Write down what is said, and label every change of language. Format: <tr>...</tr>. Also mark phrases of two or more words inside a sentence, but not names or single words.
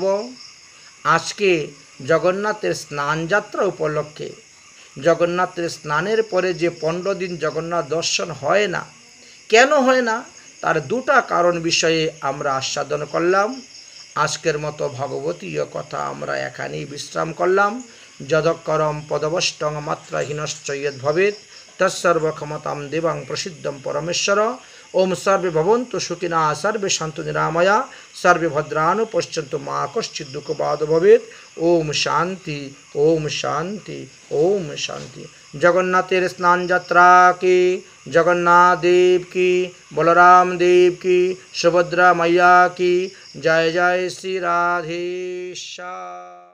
<bn>আজকে জগন্নাথের স্নান যাত্রা উপলক্ষে, জগন্নাথের স্নানের পরে যে 15 দিন জগন্নাথ দর্শন হয় না, কেন হয় না, তার দুটা কারণ বিষয়ে আমরা আস্বাদন করলাম। আজকের মতো ভগবতীয় কথা আমরা এখানেই বিশ্রাম করলাম।</bn> <sa>যদক্ষরম পদবষ্টং মাত্রাহীনশ্চ যদ্ভবেৎ তৎসর্বক্ষমতাং দেবাং প্রসিদ্ধং পরমেশ্বর। ওম সর্বে ভবন্তু সুখিনঃ, সর্বে সন্তু নিরাময়া, সর্বে ভদ্রাণি পশ্যন্তু মা কশ্চিৎ দুঃখভাগ্ ভবেৎ। ওম শান্তি, ওম শান্তি, ওম শান্তি।</sa> <bn>জগন্নাথের স্নান যাত্রা কি, জগন্নাথ দেব কি, বলরাম দেব কি, সুভদ্রা মাইয়া কি। জয় জয় শ্রী রাধেশ্বর।</bn>